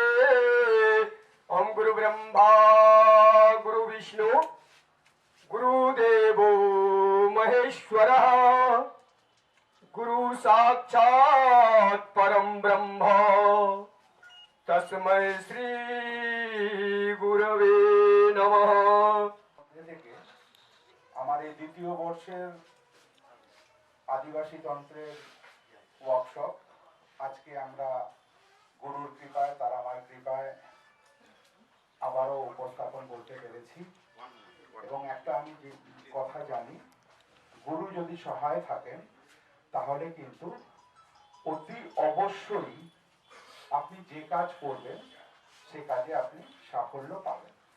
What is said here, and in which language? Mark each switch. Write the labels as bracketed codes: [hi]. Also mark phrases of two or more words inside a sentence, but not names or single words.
[sa] ओम गुरु ब्रह्मा गुरु विष्णु गुरुदेवो महेश्वरः गुरु साक्षात् परम ब्रह्म तस्मै श्री गुरवे नमः। [bn] আমার এই দ্বিতীয় বর্ষের আদিবাসী তন্ত্রের ওয়ার্কশপ আজকে আমরা গুরুর কৃপায় তারামার কৃপায় আবারও উপস্থাপন করতে পেরেছি এবং একটা আমি যে কথা জানি গুরু যদি সহায় থাকেন তাহলে কিন্তু অতি অবশ্যই আপনি যে কাজ করবেন সে কাজে আপনি সাফল্য পাবেন।